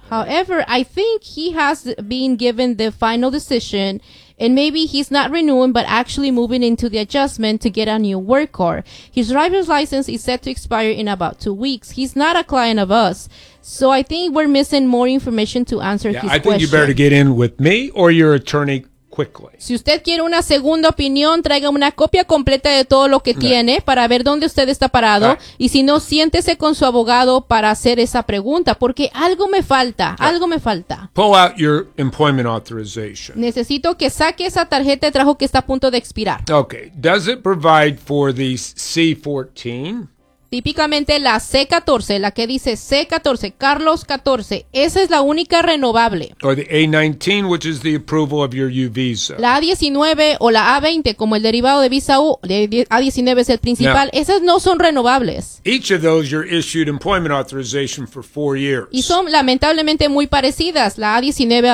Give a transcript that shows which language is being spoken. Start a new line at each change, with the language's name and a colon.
English: However, I think he has been given the final decision and maybe he's not renewing but actually moving into the adjustment to get a new work card. His driver's license is set to expire in about 2 weeks. He's not a client of us. So I think we're missing more information to answer his question. I think you better get in with me or your attorney.
Spanish: Si usted quiere una segunda opinión, traiga una copia completa de todo lo que tiene para ver dónde usted está parado. Y si no, siéntese con su abogado para hacer esa pregunta, porque algo me falta, algo me falta.
English: Pull out your employment authorization.
Spanish: Necesito que saque esa tarjeta de trabajo que está a punto de expirar.
English: Okay. Does it provide for the C-14?
Spanish: típicamente la C-14, la que dice C-14, Carlos 14, esa es la única renovable.
English: Or the A-19, which is the approval of your U visa.
Spanish: La A-19 o la A-20, como el derivado de visa U, A-19 es el principal, now, esas no son renovables.
English: Each of those you're issued employment authorization for 4 years.
Spanish: Y son lamentablemente muy parecidas, la A-19 a